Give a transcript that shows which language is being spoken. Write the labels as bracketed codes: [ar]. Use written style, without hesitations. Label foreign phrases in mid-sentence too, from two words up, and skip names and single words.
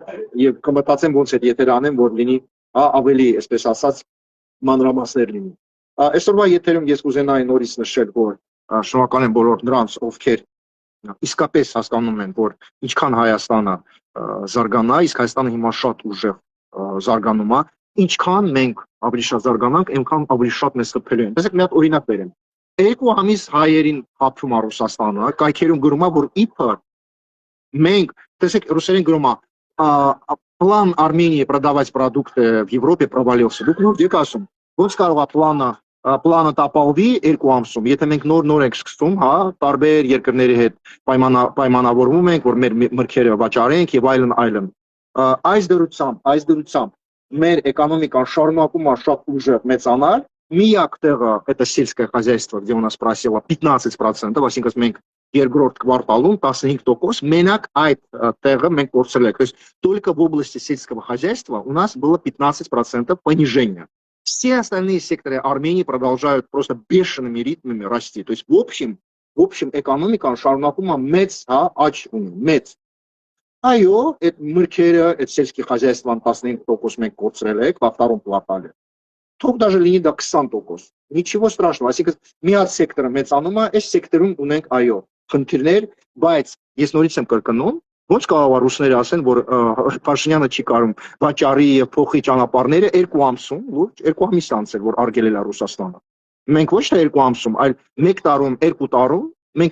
[hy] եւ կմտածեմ ոնց է եթեր անեմ որ լինի ավելի այսպես ասած մանրամասներ լինի այսօրվա եթերում ես կուզենայի նորից նշել որ շնորհակալ եմ բոլոր նրանց ովքեր իսկապես հասկանում են որ ինչքան Հայաստանը զարգանա իսկ Հայաստանը հիմա շատ ուժեղ զարգանում է ինչքան մենք ավելի շատ զարգանանք այնքան ավելի շատ մեզ խփելու են տեսեք մի հատ օրինակ բերեմ երկու ամիս հայերին խփում է Ռուսաստանը կայքերում գրում է որ իբր մենք տեսեք ռուսերեն գրում է [ru] план Армении продавать продукты в Европе провалился [hy] դուք նոր եք ասում ոնց կարող է պլանը տապալվի երկու ամսում եթե մենք նոր ենք սկսում հա տարբեր երկրների հետ պայմանավորվում ենք որ մեր մրգերը վաճառենք եւ այլն այս դրությամբ մեր էկոնոմիկան շարունակում է շատ ուժեղ մեծանալ միակ տեղը [ru] это сельское хозяйство где у нас просело 15% [hy] այսինքն մենք երկրորդ [ru] кварталում 15% [hy] մենակ այդ տեղը մենք կորցրել ենք [ru] то есть только в области сельского хозяйства у нас было 15% понижения все остальные секторы Армении продолжают просто бешеными ритмами расти то есть в общем экономикան [hy] շարունակում է մեծ աճ ունի մեծ այո այդ մրգերը այդ [ru] сельское хозяйствоն [hy] 15% մենք կորցրել ենք [ru] во втором квартале [hy] թող даже լինի դա 20% [ru] ничего страшного [hy] այսինքն մի հատ սեկտորը մեծանում է այս սեկտորում ունենք այո խնդիրներ բայց ես նորից եմ կրկնում ոնց կարող է ռուսները ասեն որ Փաշինյանը չի կարող վաճառի եւ փոխի ճանապարհները երկու ամսում լուրջ երկու ամիս անցել որ արգելել է Ռուսաստանը մենք ոչ թե երկու ամսում այլ 1 տարում 2 տարում մենք